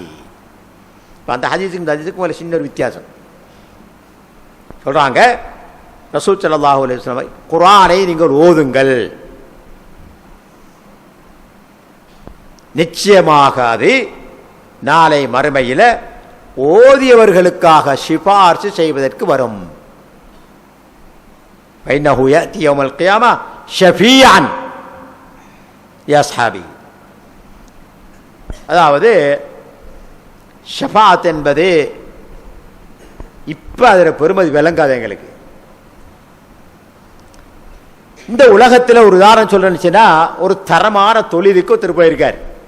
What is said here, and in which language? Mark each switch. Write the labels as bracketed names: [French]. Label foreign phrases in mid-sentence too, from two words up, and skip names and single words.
[Tamil] அந்த ஹதீஸுக்கு இந்த ஹதீஸுக்கு ஒரு சின்ன வித்தியாசம் சொல்றாங்க. ரசூல் [Arabic] صلى الله عليه وسلم, [Tamil] குர்ஆனை நீங்கள் ஓதுங்கள், நிச்சயமாக அது நாளை மறுமையில் ஓதியவர்களுக்காக சிபார்சு செய்வதற்கு வரும். [Arabic] فإنه يأتي يوم القيامة شفيعا لأصحابه. [Tamil] அதாவது ஷஃபாத் என்பது இப்ப அதில் பெருமதி விளங்காது எங்களுக்கு. இந்த உலகத்தில் ஒரு உதாரணம் சொல்றேன்னா, ஒரு தரமான தொழிலுக்கு ஒருத்தர் போயிருக்கார்.